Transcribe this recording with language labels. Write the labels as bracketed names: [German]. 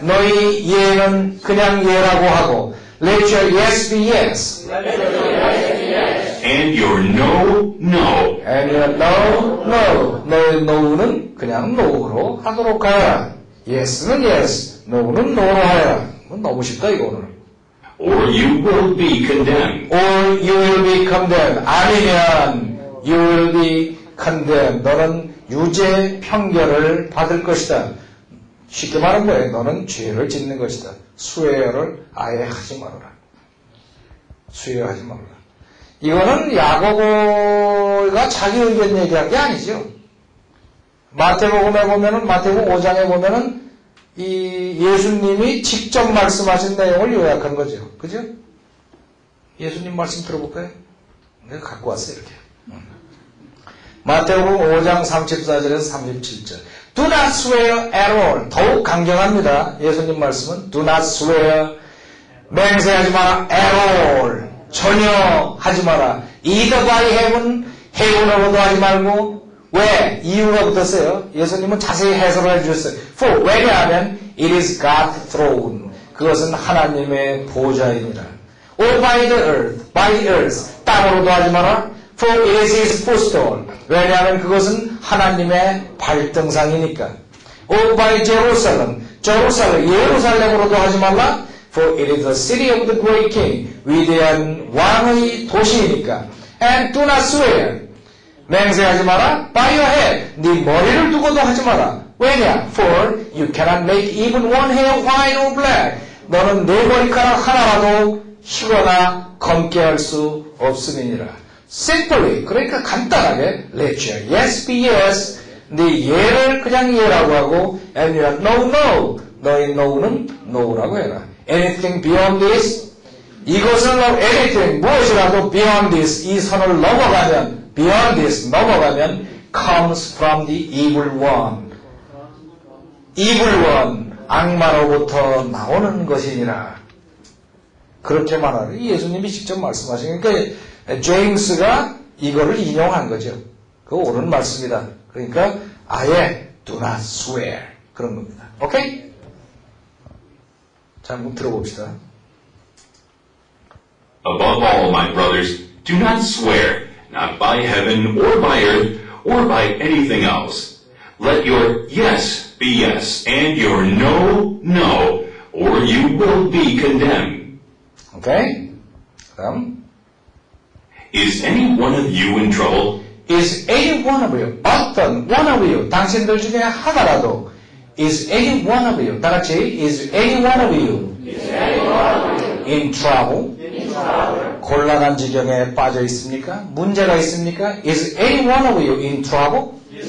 [Korean] 너희 예는 그냥 예라고 하고 [English] Let your yes be yes. and your no, no. And your no, no. [Korean] 너의 no는 그냥 no로 하도록 하여라. yes는 yes, no는 no로 하여라. 너무 쉽다 이거 오늘. [English] Or you will be condemned. Or you will be condemned. [Korean] 아니면 [English] you will be condemned. [Korean] 너는 유죄 편결을 받을 것이다. 쉽게 말하는 거예요. 너는 죄를 짓는 것이다. 수혜를 아예 하지 말아라. 수혜하지 말아라. 이거는 야고보가 자기 의견 얘기한 게 아니죠. 마태복음에 보면은 마태복음 5장에 보면은 이 예수님이 직접 말씀하신 내용을 요약한 거죠. 그죠? 예수님 말씀 들어볼까요? 내가 갖고 왔어요, 이렇게. 마태복음 5장 34절에서 37절. [English] Do not swear at all. [Korean] 더욱 강경합니다. 예수님 말씀은 [English] do not swear. [Korean] 맹세하지 마라. [English] at all. [Korean] 전혀 하지 마라. [English] either by heaven, [Korean] heaven으로도 하지 말고 왜? 이유가 붙었어요. 예수님은 자세히 해설을 해주셨어요. [English] For, [Korean] 왜냐하면 [English] it is God's throne. [Korean] 그것은 하나님의 보좌입니다. [English] Or by the earth, by the earth. [Korean] 땅으로도 하지 마라. [English] For it is his footstool. [Korean] 왜냐하면 그것은 하나님의 발등상이니까. [English] Or by Jerusalem, Jerusalem, [Korean] 예루살렘으로도 하지 말라. [English] For it is the city of the great king. [Korean] 위대한 왕의 도시이니까. [English] And do not swear. [Korean] 맹세하지 마라. [English] By your head. [Korean] 네 머리를 두고도 하지 마라. 왜냐? [English] For you cannot make even one hair white or black. [Korean] 너는 네 머리카락 하나라도 희거나 검게 할 수 없음이니라. [English] Simply, [Korean] 그러니까 간단하게 [English] let your yes be yes. [Korean] 네 예를 그냥 예라고 하고 [English] and your no, no. [Korean] 너의 no는 no라고 해라. [English] Anything beyond this? [Korean] 이것을 [English] anything, [Korean] 무엇이라도 [English] beyond this, [Korean] 이 선을 넘어가면 [English] beyond this, [Korean] 넘어가면 [English] comes from the evil one. [Korean] evil one, 악마로부터 나오는 것이니라. 그렇게 말하는 예수님이 직접 말씀하신 그러니까 제임스가 이거를 인용한 거죠. 그거 옳은 말씀이다. 그러니까 아예 [English] do not swear [Korean] 그런 겁니다. 오케이? 자, 한번 들어봅시다. [English] Above all, my brothers, do not swear, not by heaven or by earth or by anything else. Let your yes be yes and your no, no, or you will be condemned. [Korean] 오케이? 그다음 [English] Is any one of you in trouble? Is any one of you, 어떤 one of you, [Korean] 당신들 중에 하나라도 [English] Is any one of you, [Korean] 다 같이 [English] Is any one of you in trouble? [Korean] 곤란한 지경에 빠져 있습니까? 문제가 있습니까? [English] Is any one of you in trouble?